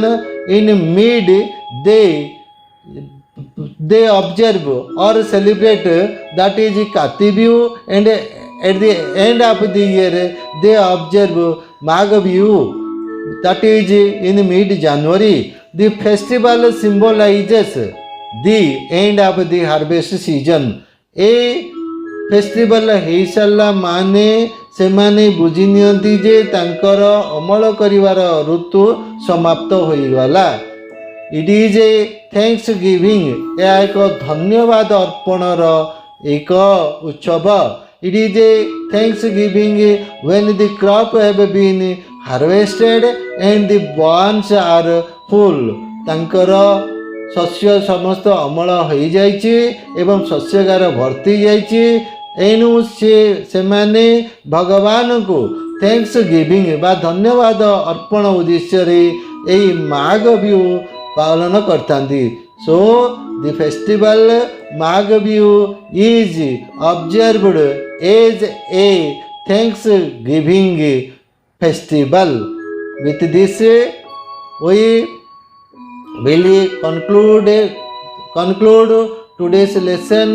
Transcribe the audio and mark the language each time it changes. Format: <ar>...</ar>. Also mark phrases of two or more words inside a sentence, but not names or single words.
<en>In mid, they observe or celebrate, that is Kati Bihu, and at the end of the year they observe Magha Bihu, that is in mid-January. The festival symbolizes the end of the harvest season. A festival</en> <or>ହେଇସାରିଲା ମାନେ ସେମାନେ ବୁଝି ନିଅନ୍ତି ଯେ ତାଙ୍କର ଅମଳ କରିବାର ଋତୁ ସମାପ୍ତ ହୋଇଗଲା।</or> <en>It is a thanks giving,</en> <or>ଏହା ଏକ ଧନ୍ୟବାଦ ଅର୍ପଣର ଏକ ଉତ୍ସବ।</or> <en>It is a thanksgiving when the crop have been harvested and the barns are full.</en> <or>ତାଙ୍କର ଶସ୍ୟ ସମସ୍ତ ଅମଳ ହୋଇଯାଇଛି ଏବଂ ଶସ୍ୟଗାର ଭର୍ତ୍ତି ଯାଇଛି। ଏଣୁ ସେମାନେ ଭଗବାନଙ୍କୁ</or> <en>thanks giving</en> <or>ବା ଧନ୍ୟବାଦ ଅର୍ପଣ ଉଦ୍ଦେଶ୍ୟରେ ଏହି ମାଘ ବିହୁ ପାଳନ କରିଥାନ୍ତି।</or> <en>So the festival Magha Bihu is observed as a thanksgiving festival. With this, we will conclude today's lesson.</en>